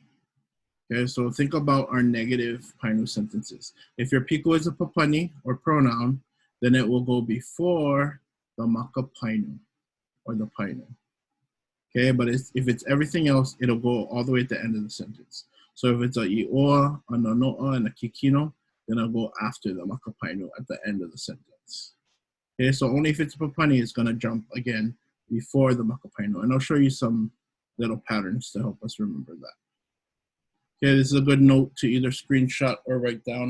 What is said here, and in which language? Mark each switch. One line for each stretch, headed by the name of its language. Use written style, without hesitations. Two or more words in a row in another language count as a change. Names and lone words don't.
English: Okay, so think about our negative painu sentences. If your piko is a papani or pronoun, then it will go before the
Hawaiian: maka painu
English: or the painu. Okay, but if it's everything else, it'll go all the way at the end of the sentence. So if it's a ʻIʻoa, a nonoa, and a kikino, then I'll go after the
Hawaiian: maka painu
English: at the end of the sentence. Okay, so only if it's a papani, it's gonna jump again before the
Hawaiian: maka painu.
English: And I'll show you some little patterns to help us remember that. Okay, this is a good note to either screenshot or write down.